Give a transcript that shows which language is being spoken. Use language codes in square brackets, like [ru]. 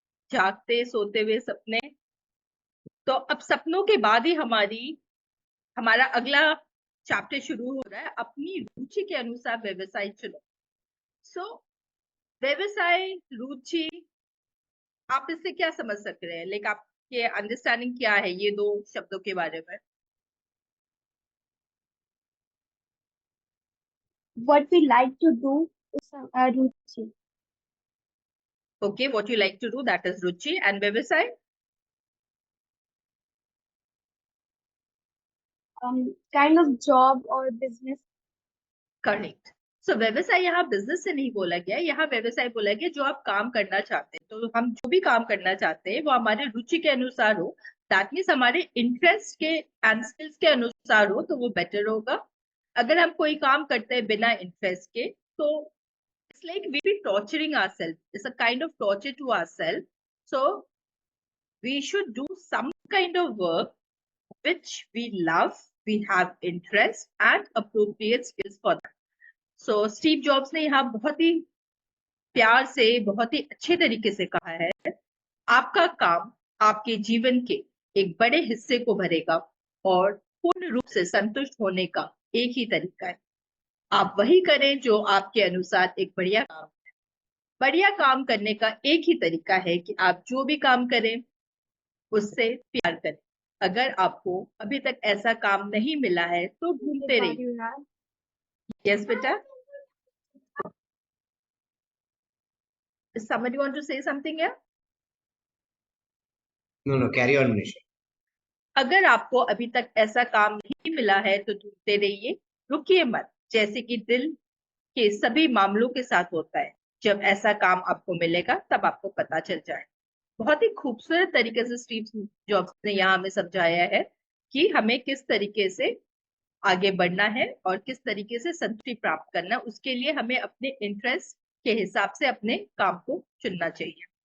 [hi] जागते सोते हुए सपने। तो अब सपनों के बाद ही हमारा अगला चैप्टर शुरू हो रहा है, अपनी रुचि के अनुसार व्यवसाय चुनो। सो व्यवसाय, रुचि, आप इससे क्या समझ सक रहे हैं? लाइक आपके अंडरस्टैंडिंग क्या है ये दो शब्दों के बारे में? [en] What we like to do is रुचि। Okay, what you like to do, that is ruchi. And व्यवसाय? Kind of job or business। Correct. [hi] सो व्यवसाय यहाँ बिजनेस से नहीं बोला गया, यहाँ व्यवसाय बोला गया जो आप काम करना चाहते हैं। तो हम जो भी काम करना चाहते हैं वो हमारे रुचि के अनुसार हो, [en] that means [hi] हमारे इंटरेस्ट के एंड स्किल्स के अनुसार हो, तो वो बेटर होगा। अगर हम कोई काम करते हैं बिना इंटरेस्ट के, तो [en] it's like we be torturing ourselves. It's a kind of torture to ourselves. So we should do some kind of work which we love, we have interest and appropriate skills for that. [hi] So Steve jobs ने यहाँ बहुत ही प्यार से, बहुत ही अच्छे तरीके से कहा है, आपका काम आपके जीवन के एक बड़े हिस्से को भरेगा और पूर्ण रूप से संतुष्ट होने का एक ही तरीका है, आप वही करें जो आपके अनुसार एक बढ़िया काम है। बढ़िया काम करने का एक ही तरीका है कि आप जो भी काम करें उससे प्यार करें। अगर आपको अभी तक ऐसा काम नहीं मिला है तो ढूंढते रहिए। [en] Yes बेटा, somebody want to say something here? No, carry on, Manisha. [hi] अगर आपको अभी तक ऐसा काम नहीं मिला है तो ढूंढते रहिए, रुकिए मत। जैसे कि दिल के सभी मामलों के साथ होता है, जब ऐसा काम आपको मिलेगा तब आपको पता चल जाए। बहुत ही खूबसूरत तरीके से स्टीव जॉब्स ने यहाँ हमें समझाया है कि हमें किस तरीके से आगे बढ़ना है और किस तरीके से संतुष्टि प्राप्त करना, उसके लिए हमें अपने इंटरेस्ट के हिसाब से अपने काम को चुनना चाहिए।